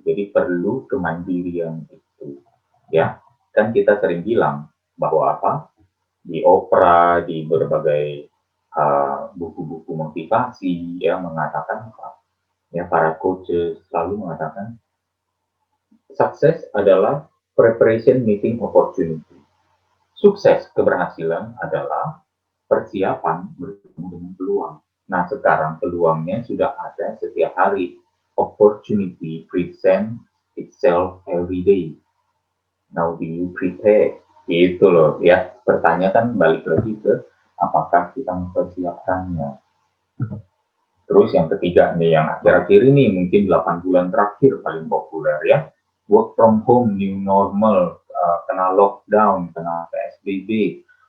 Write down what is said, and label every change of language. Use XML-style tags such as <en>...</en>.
<id>Jadi perlu kemandirian itu. Ya, kan kita sering bilang bahwa di opera, di berbagai buku-buku motivasi yang mengatakan ya para coaches selalu mengatakan sukses adalah</id> <en>preparation meeting opportunity.</en> <id>Sukses keberhasilan adalah persiapan bertemu dengan peluang. Nah, sekarang peluangnya sudah ada setiap hari.</id> <en>Opportunity present itself every day. Now do you prepare?</en> <id>Itu loh ya. Pertanyaan kan balik lagi ke apakah kita mempersiapkannya. Terus yang ketiga nih, yang akhir-akhir ini mungkin 8 bulan terakhir paling populer ya.</id> <en>Work from home, new normal, kena lockdown, kena PSBB.</en>